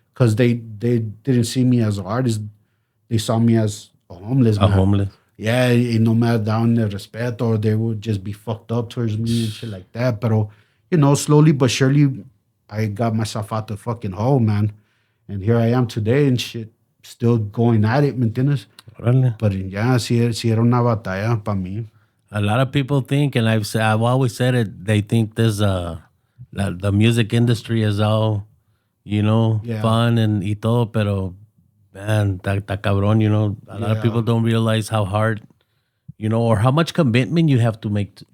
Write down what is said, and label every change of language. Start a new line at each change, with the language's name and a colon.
English: Because they didn't see me as an artist. They saw me as a homeless man. Homeless. Yeah,
Spanish: y no me daban el respeto,
English: or they would just be fucked up towards me and shit like that. But, you know, slowly but surely, I got myself out the fucking hole, man. And here I am today and shit, still going at it,
Spanish: ¿me entiendes? Órale. But yeah, sí era una batalla para mí.
English: A lot of people think, and I've always said it, they think there's the music industry is all, you know, fun and
Spanish: y todo, pero
English: man,
Spanish: ta cabrón,
English: you know, a lot of people don't realize how hard, you know, or how much commitment you have to make.